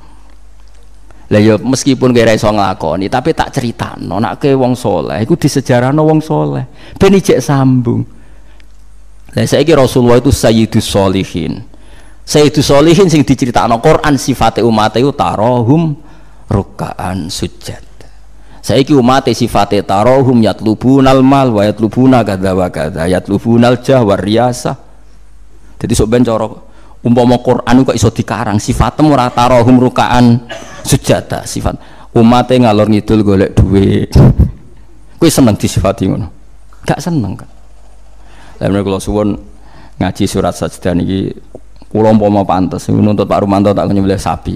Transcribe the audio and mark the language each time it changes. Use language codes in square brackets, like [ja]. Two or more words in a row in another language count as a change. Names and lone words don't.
[jv] Lah ya meskipun kira iso nglakoni tapi tak critakno nek ke wong saleh iku disejarahno wong saleh ben ijek sambung. Lah saiki Rasulullah itu [ar] سيد الصالحين. سيد الصالحين [jv] sing diceritakno Quran sifate umat iku [ar] تراهم ركعا سجود. [jv] Saiki umat sifate [ar] تراهم يطلبون المال ويطلبون كذا وكذا يطلبون الجاه والرياسة. [jv] Jadi sok ben cara umpama Quran kok iso dikarang sifatem ora [ar] تراهم ركعا سجدا [jv] sifat umatnya ngalor ngidul golek duit. Kowe seneng disifati ngono? Gak seneng kan. Lah kula suwun ngaji surat sajdah niki kula umpama pantes nuntut Pak Rumanto tak nyembelih sapi.